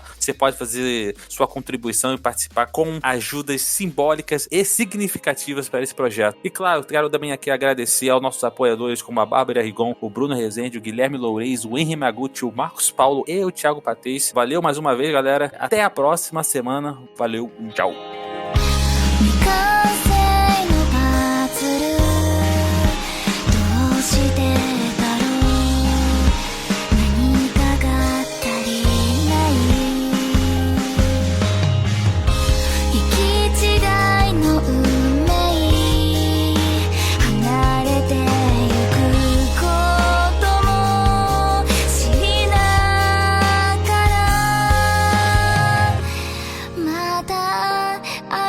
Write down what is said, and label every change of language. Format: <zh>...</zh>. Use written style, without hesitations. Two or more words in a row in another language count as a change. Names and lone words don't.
<pt>Você pode fazer sua contribuição e participar com ajudas simbólicas e significativas para esse projeto. E claro, quero também aqui agradecer aos nossos apoiadores como a Bárbara Rigon, o Bruno Rezende, o Guilherme Loureis, o Henry Maguchi, o Marcos Paulo e o Thiago Patês. Valeu mais uma vez, galera. Até a próxima semana. Valeu, tchau.</pt> <ja>未完成のパズルどうしてだろう何かが足りない行き違いの運命離れてゆくことも知りながらまた</ja>